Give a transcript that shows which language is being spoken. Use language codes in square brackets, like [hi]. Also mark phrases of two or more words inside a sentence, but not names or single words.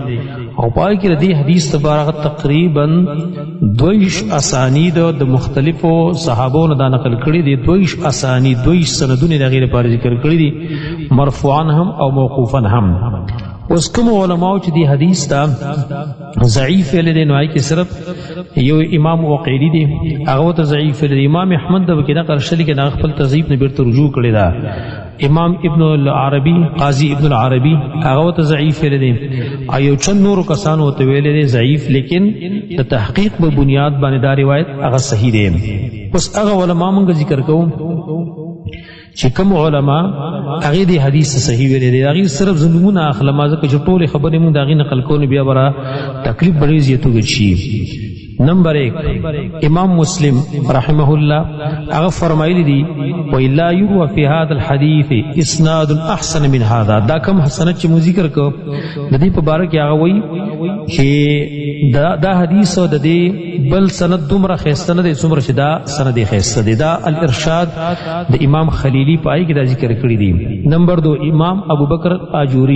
[ps] او پای کې د حدیث تبارک تقریبا 22 اسانید د مختلفو صحابو نه دا نقل کړي دي، 22 اسانید، 22 سندونه د غیر لپاره ذکر کړي دي، مرفوعا هم او موقوفا هم. اوس کوم علماء چې دی حدیث دا ضعیف ویل دي، نو هغه کې صرف یو امام وقیلی دی هغه ته ضعیف ویل دي. امام احمد د کې نقل شلی کې نه خپل تضعیف نه بیرته رجوع کړی دا. امام ابن العربی، قاضی ابن العربی هغه ته ضعیف ویل دي، ایو چند نور کسانو ته ویل دي ضعیف، لیکن د تحقیق په بنیاد باندې دا روایت هغه صحیح دی. اوس هغه علماء موږ ذکر کوو چې کوم علما هغه دی حدیث صحیح ویل دي، هغه صرف زمونه اخلمه ځکه چې ټول خبرې مونږ داغي نقل کوو بیا برا تکلیف بڑی زیاتو شي. نمبر 1 امام مسلم رحمه الله هغه فرمایلی دي [ar] وَإِلَّا يُرْوَ فِي هَذَا الْحَدِيثِ إِسْنَادٌ أَحْسَنَ مِنْ هَذَا. [ps] دا کم حسنت چې مو ذکر کو د دې په باره کې هغه وایي چې دا حدیث او د دې بل سند دومره خیسته نه دی څومره چې دا سند خیسته دی. دا الارشاد د امام خلیلی پای کې دا ذکر کړی دی. نمبر 2 امام ابو بکر آجوری.